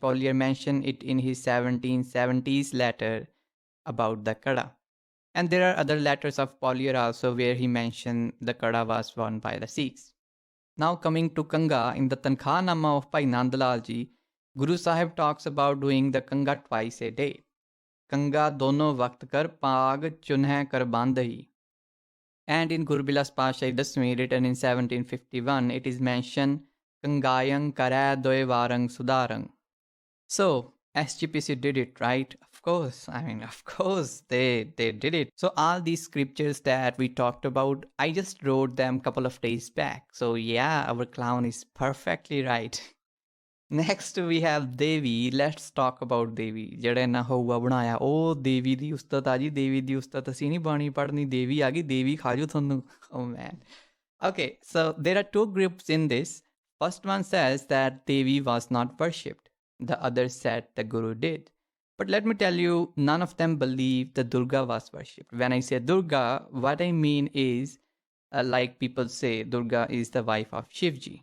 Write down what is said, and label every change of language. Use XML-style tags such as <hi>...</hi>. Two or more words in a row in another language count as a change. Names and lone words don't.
<en>Pollier mentioned it in his 1770s letter about the Kada. And there are other letters of Pollier also where he mentioned the Kada was worn by the Sikhs. Now coming to Kanga, in the Tankhanama of Bhai Nandlal Ji, Guru Sahib talks about doing the Kanga twice a day.</en> <pa>ਕੰਘਾ ਦੋਨੋ ਵਕਤ ਕਰ ਪਾਗ ਚੁਨਹੇ ਕਰ ਬਾਂਧੀ.</pa> <en>And in Gurbilas Pasha Dasmi, written in 1751, it is mentioned</en> <pa>ਕੰਘਯੰ ਕਰੇ ਦੋਇ ਵਾਰੰ ਸੁਧਾਰੰ.</pa> <en>So SGPC did it, right? Of course. Of course they did it. So all these scriptures that we talked about, I just wrote them a couple of days back. So yeah, our clown is perfectly right. Next we have Devi. Let's talk about Devi.</en> <pa>ਜਿਹੜੇ ਨਾ ਹੋਊਗਾ ਬਣਾਇਆ ਉਹ ਦੇਵੀ ਦੀ ਉਸਤਤ ਆ ਜੀ, ਦੇਵੀ ਦੀ ਉਸਤਤ ਅਸੀਂ ਨਹੀਂ ਬਾਣੀ ਪੜ੍ਹਨੀ, ਦੇਵੀ ਆ ਗਈ, ਦੇਵੀ ਖਾ ਜੂ ਤੁਹਾਨੂੰ.</pa> <en>Oh man. Okay, so there are two groups in this. First one says that Devi was not worshipped. The other said the Guru did. But let me tell you, none of them believe the Durga was worshipped. When I say Durga, what I mean is, like people say, Durga is the wife of Shivji.</en>